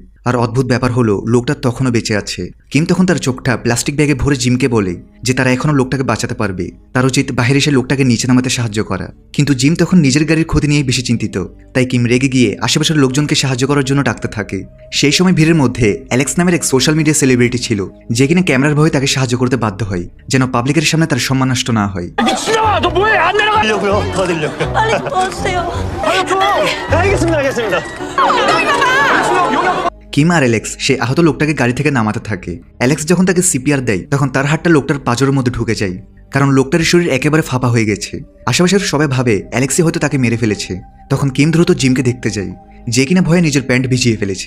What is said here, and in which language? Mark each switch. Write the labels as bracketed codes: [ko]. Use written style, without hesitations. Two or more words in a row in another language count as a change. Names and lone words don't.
[bn] আর অদ্ভুত ব্যাপার হলো লোকটা তখনও বেঁচে আছে। কিম তখন তার চোখটা প্লাস্টিক ব্যাগে ভরে জিমকে বলে যে তারা এখনো লোকটাকে বাঁচাতে পারবে, তার উচিত বাইরে এসে লোকটাকে নিচে নামাতে সাহায্য করা। কিন্তু জিম তখন নিজের গাড়ির ক্ষতি নিয়ে বেশি চিন্তিত, তাই কিম রেগে গিয়ে আশেপাশের লোকজনকে সাহায্য করার জন্য ডাকতে থাকে। সেই সময় ভিড়ের মধ্যে অ্যালেক্স নামের এক [en] social media celebrity [bn] ছিল, যে কিনা ক্যামেরার ভয়ে তাকে সাহায্য করতে বাধ্য হয় যেন পাবলিকের সামনে তার সম্মান নষ্ট না হয়। [ko] 빨리 도와주세요. 알겠습니다. [bn] কিম আর অ্যালেক্স সে আহত লোকটাকে গাড়ি থেকে নামাতে থাকে। অ্যালেক্স যখন তাকে সিপিআর দেয় তখন তার হাতটা লোকটার পাঁজরের মধ্যে ঢুকে যায়, কারণ লোকটার শরীর একেবারে ফাঁপা হয়ে গেছে। আশেপাশের সবাই ভাবে অ্যালেক্সই হয়তো তাকে মেরে ফেলেছে। তখন কিম দ্রুত জিমকে দেখতে যায়, যে কিনা ভয়ে নিজের প্যান্ট ভিজিয়ে ফেলেছে।